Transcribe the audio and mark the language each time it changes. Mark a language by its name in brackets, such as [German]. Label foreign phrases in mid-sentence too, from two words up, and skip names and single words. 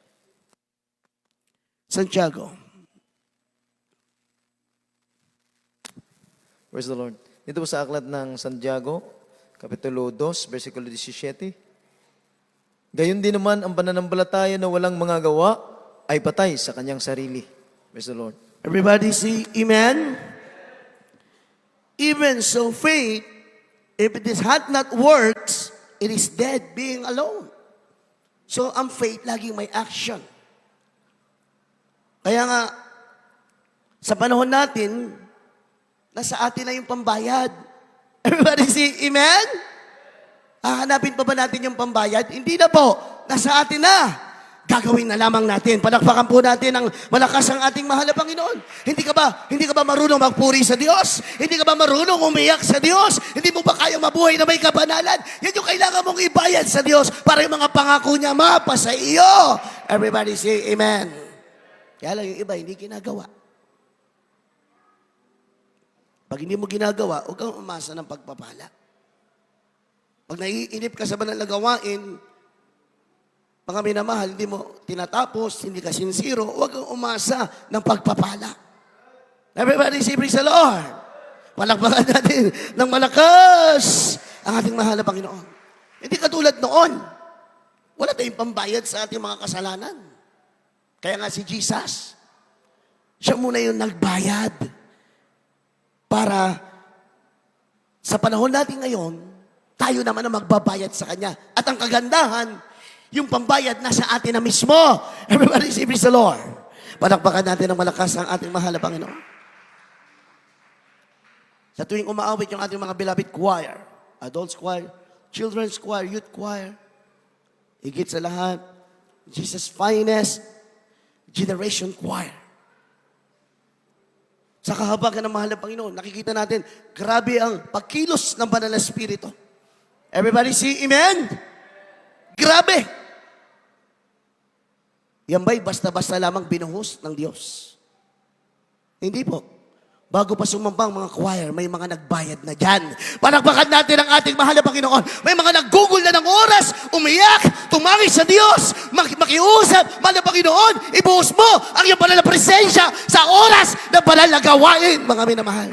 [Filipino] Santiago. [English] Praise the Lord. [Filipino] Dito po sa aklat ng Santiago, Kapitulo 2, versikulo 17. Gayon din naman ang pananampalataya na walang mga gawa ay patay sa kanyang sarili. [English] Praise the Lord. Everybody say amen. Even so faith, if it hath not works, it is dead being alone. [Filipino] So ang faith laging may action. Kaya nga, sa panahon natin, nasa atin na yung pambayad. [English] Everybody say amen? [Filipino] Hahanapin pa ba natin yung pambayad? Hindi na po. Nasa atin na. Gagawin na lamang natin. Palakpakan po natin ang malakas ang ating mahal na Panginoon. Hindi ka ba marunong magpuri sa Diyos? Hindi ka ba marunong umiyak sa Diyos? Hindi mo ba kayang mabuhay na may kabanalan? Yan yung kailangan mong ibayad sa Diyos para yung mga pangako niya mapa sa iyo. [English] Everybody say amen. [Filipino] Kaya lang yung iba, hindi ginagawa. Pag hindi mo ginagawa, huwag kang umasa ng pagpapala. Pag naiinip ka sa banal na gawain, mga minamahal, hindi mo tinatapos, hindi ka sincero, huwag kang umasa ng pagpapala. [English] Everybody say, praise the Lord. [Filipino] Palakpakan natin ng malakas ang ating mahal na Panginoon. Hindi katulad noon. Wala tayong pambayad sa ating mga kasalanan. Kaya nga si Jesus, siya muna yung nagbayad para sa panahon natin ngayon, tayo naman ang magbabayad sa Kanya. At ang kagandahan, yung pambayad nasa atin na mismo. [English] Everybody say, praise the Lord. [Filipino] Palakpakan natin ng malakas ang ating mahal na Panginoon. Sa tuwing umaawit yung ating mga [English] beloved choir, adults choir, children's choir, youth choir, [Filipino] higit sa lahat, [English] Jesus' finest generation choir. [Filipino] Sa kahabagan ng mahal na Panginoon, nakikita natin, grabe ang pagkilos ng banal na Espiritu. [English] Everybody say amen? Grabe! [Filipino] Yan ba'y basta-basta lamang binuhos ng Diyos? Hindi po. Bago pa sumambang mga choir, may mga nagbayad na dyan. Palakpakan natin ang ating mahal na Panginoon. May mga naggugol na ng oras, umiyak, tumangis sa Diyos, makiusap, mahal na Panginoon, ibuhos mo ang iyong banal na presensya sa oras na banal na gawain, mga minamahal.